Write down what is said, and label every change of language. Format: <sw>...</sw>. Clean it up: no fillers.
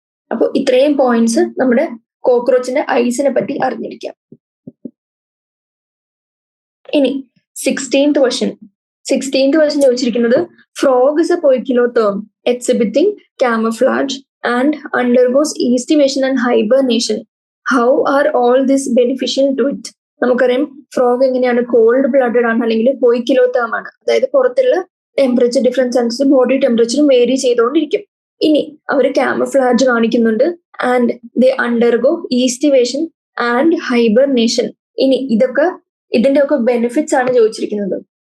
<ml>അപ്പൊ ഇത്രയും പോയിന്റ്സ് നമ്മുടെ കോക്രോച്ചിന്റെ ഐസിനെ പറ്റി അറിഞ്ഞിരിക്കാം. ഇനി 16th ക്വസ്റ്റ്യൻ ചോദിച്ചിരിക്കുന്നത്,</ml> <en>Frog is a poikilotherm exhibiting camouflage and undergoes estivation and hibernation. How are all this beneficial to it?</en> <ml>നമുക്കറിയാം ഫ്രോഗ് എങ്ങനെയാണ്? കോൾഡ് ബ്ലഡഡ് ആണ്, അല്ലെങ്കിൽ പോയിക്കിലോതേം ആണ്. അതായത് പുറത്തുള്ള ടെമ്പറേച്ചർ ഡിഫറൻസ് അനുസരിച്ച് ബോഡി ടെമ്പറേച്ചറും വേരി ചെയ്തുകൊണ്ടിരിക്കും. ഇനി അവർ കാമഫ്ലാജ് കാണിക്കുന്നുണ്ട്.</ml> <en>And they undergo estivation and hibernation.</en> <ml>ഇനി ഇതിന്റെ ഒക്കെ ബെനിഫിറ്റ്സ് ആണ് ചോദിച്ചിരിക്കുന്നത്.</ml>